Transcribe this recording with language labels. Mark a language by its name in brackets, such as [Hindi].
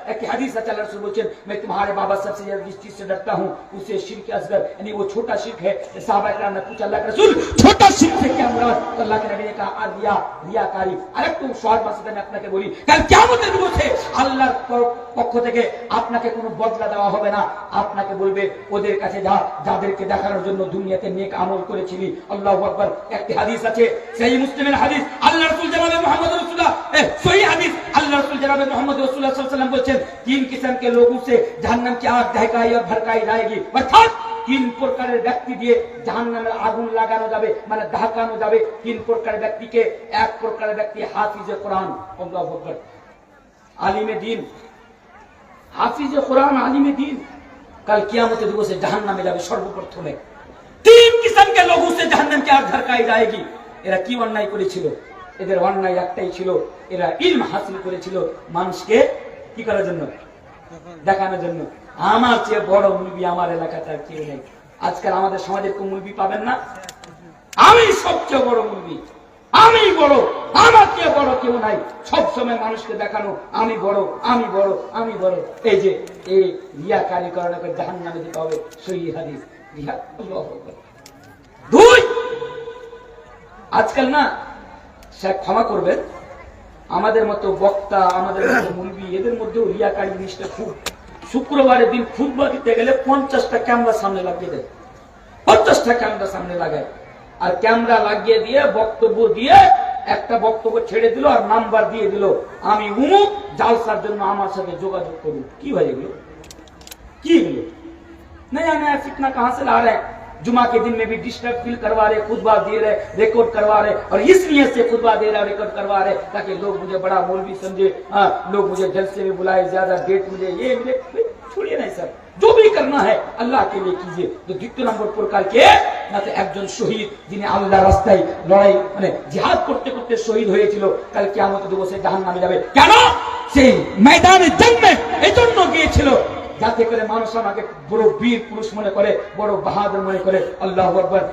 [Hindi] एक हदीस है, अल्लाह रसूल बोलते हैं, मैं तुम्हारे बाबा सबसे ज्यादा जिस चीज से डरता हूं उसे शिर्क असगर, यानी वो छोटा शिर्क है। सहाबा किराम ने पूछा, अल्लाह के रसूल छोटा शिर्क से क्या मुराद? तो अल्लाह के नबी ने कहा रिया, रियाकारी। [Bangla] আরেক তো শহর মাসে আমি আপনাকে বলি, কাল কিয়ামতের দিবসে আল্লাহর পক্ষ থেকে আপনাকে কোনো বদলা দেওয়া হবে না। আপনাকে বলবে, ওদের কাছে যা, যাদেরকে দেখানোর জন্য দুনিয়াতে নেক আমল করেছিলি। আল্লাহু আকবার। একটি হাদিস আছে, সহিহ মুসলিমের হাদিস, আল্লাহ রাসূল জনাবে মুহাম্মদ রাসূলুল্লাহ সহিহ হাদিস, [Hindi] अल्लाह रसूल जनाब मोहम्मद रसूलुल्लाह सल्लल्लाहु अलैहि वसल्लम बोलते हैं, 3 किस्म के लोगों से जहन्नम की आग दहकाई और भड़काई जाएगी। [Bangla] अर्थात 3 প্রকারের ব্যক্তি দিয়ে জাহান্নামের আগুন লাগানো যাবে, মানে দহকানো যাবে। 3 প্রকারের ব্যক্তিকে, এক প্রকারের ব্যক্তি হাফিজে কোরআন, আল্লাহু আকবার, আলিমে দ্বীন, হাফিজে কোরআন, আলিমে দ্বীন, কাল কিয়ামতের দিবসে জাহান্নামে যাবে সর্বপ্রথমে। [Hindi] 3 किस्म के लोगों से जहन्नम की आग धड़काई जाएगी। [Bangla] এরা কি অন্যায় করেছিল? এদের অন্যায় একটাই ছিল, এরা ইলম হাসিল করেছিল মানুষকে কি করার জন্য? দেখানোর জন্য। আমার চেয়ে বড় মুলবি আমার এলাকাতে আর কেউ নেই। আজকাল আমাদের সমাজের কোন মুলবি পাবেন না, আমি সবচেয়ে বড় মুলবি, আমি বড়, আমার চেয়ে বড় কেউ নাই। সবসময় মানুষকে দেখানো আমি বড়, আমি বড়, আমি বড়। এই যে এই রিয়াকারী কারণে জাহান্নামে যেতে হবে। সহিহ হাদিস। রিয়া, আল্লাহু আকবার। 2, আজকাল না, সে ক্ষমা করবেন, আমাদের মতো বক্তা, আমাদের মতো মুলবি, এদের মধ্যেও রিয়াকারী জিনিসটা খুব। শুক্রবারের দিন খুতবা দিতে গেলে 50টা ক্যামেরা সামনে লাগিয়ে দেয়, 50টা ক্যামেরা সামনে লাগায়, আর ক্যামেরা লাগিয়ে দিয়ে বক্তব্য দিয়ে একটা বক্তব্য ছেড়ে দিল আর নাম্বার দিয়ে দিল, আমি উমুক জালসার জন্য আমার সাথে যোগাযোগ করুন। কি ভাই এগুলো? কি এগুলো? [Hindi] नया नया फितना कहां से ला रहे हैं? जुमा के दिन में भी डिस्टर्ब फील करवा रहे, खुतबा दे रहे, रिकॉर्ड करवा रहे, और इस नियत से खुतबा दे रहे, रिकॉर्ड करवा रहे ताकि लोग मुझे बड़ा मौलवी समझे, लोग मुझे जलसे में बुलाए, ज्यादा डेट मुझे, ये मुझे। छोड़िए नहीं सर, जो भी करना है अल्लाह के लिए कीजिए। [Bangla] तो 2 নম্বর প্রকার কে না, তো একজন শহীদ যিনি আল্লাহর রাস্তায় লড়াই মানে জিহাদ করতে করতে শহীদ হয়েছিল, কাল কিয়ামতের দিবসে জাহান্নামে যাবে। কেন? সেই ময়দানে জন্মে এজন্য গিয়েছিল যাতে করে মানুষ আমাকে বড় বীর পুরুষ মনে করে, বড় বাহাদুর মনে করে। আল্লাহু আকবার।